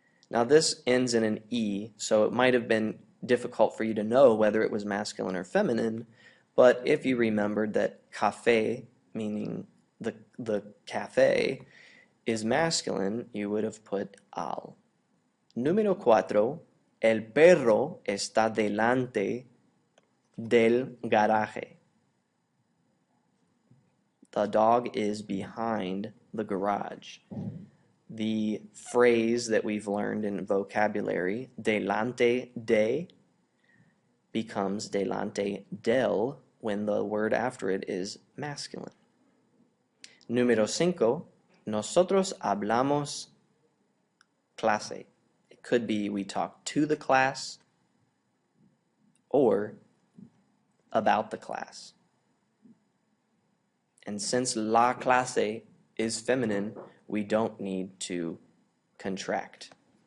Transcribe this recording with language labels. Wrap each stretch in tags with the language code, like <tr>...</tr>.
<en>Now this ends in an E, so it might have been difficult for you to know whether it was masculine or feminine, but if you remembered that café, meaning the cafe, is masculine, you would have put al.</en> <es>Número cuatro. El perro está delante del garaje.</es> <en>The dog is behind the garage. The phrase that we've learned in vocabulary, delante de, becomes delante del when the word after it is masculine.</en> <es>Número cinco. Nosotros hablamos clase.</es> <en>It could be we talk to the class or about the class. And since la clase is feminine, we don't need to contract.</en>